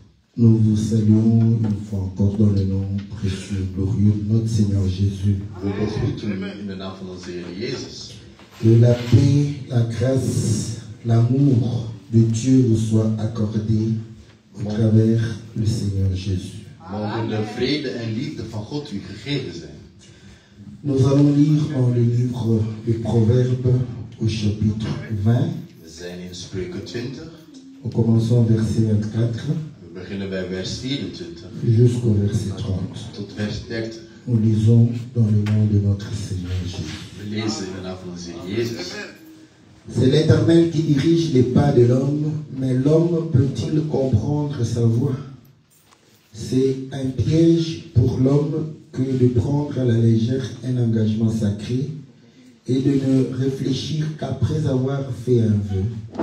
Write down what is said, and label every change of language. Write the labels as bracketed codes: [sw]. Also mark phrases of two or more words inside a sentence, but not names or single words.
[fr] Nous vous saluons une fois encore dans le nom précieux, glorieux de notre Seigneur Jésus. [nl] We begroeten u in de naam van onze Heer Jezus. [fr] Que la paix, la grâce, l'amour de Dieu vous soit accordé au travers du Seigneur Jésus. [nl] Mogen de vrede en liefde van God u gegeven zijn. [fr] Nous allons lire dans le livre des Proverbes au chapitre 20. [nl] We zijn in Spreuken 20. [fr] Nous commençons verset 24 [nl] We beginnen bij vers 24 [fr] jusqu'au verset 30. [nl] tot vers 30. [fr] Nous lisons dans le nom de notre Seigneur Jésus. [nl] We lezen in de naam van onze Heer Jezus. [fr] C'est l'Éternel qui dirige les pas de l'homme, mais l'homme peut-il comprendre sa voie? C'est un piège pour l'homme que de prendre à la légère un engagement sacré et de ne réfléchir qu'après avoir fait un vœu.